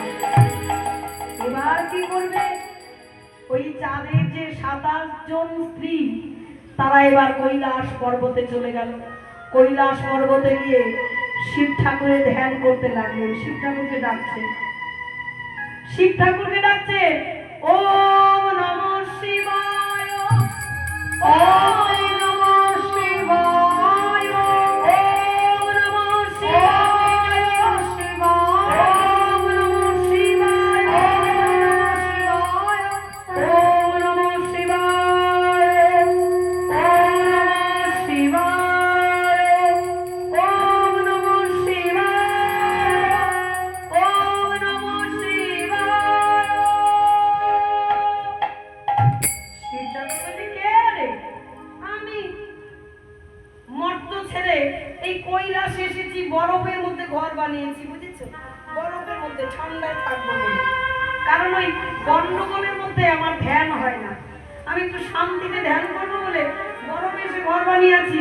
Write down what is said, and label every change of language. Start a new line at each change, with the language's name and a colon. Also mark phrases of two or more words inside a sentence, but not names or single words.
Bangla: এবার কি করবে? ওই চাঁদের যে 27 জন স্ত্রী, তারা এবার কৈলাস পর্বতে চলে গেল। কৈলাস পর্বতে গিয়ে শিব ঠাকুরের ধ্যান করতে লাগলেন। শিব ঠাকুরকে ডাকছে, শিব ঠাকুরকে ডাকছে,
Sanskrit: ওম নমঃ শিবায়, ওম নমঃ শিবায়, ওম নমঃ শিবায়, ওম নমঃ শিবায়, ওম নমঃ শিবায়, ওম নমঃ শিবায়, ওম নমঃ শিবায়।
Bangla: শিব ঠাকুর বলছে, কে রে? আমি মর্ত ছেড়ে এই কৈলাসে এসেছি, বরফের মধ্যে ঘর বানিয়েছি, বুঝেছো? বরফের মধ্যে ঠান্ডায় থাকবো বলে। কারণ ওই গন্ডগোলের মধ্যে আমার ধ্যান হয় না, আমি একটু শান্তিতে ধ্যান করবো বলে বরফে এসে ঘর বানিয়েছি।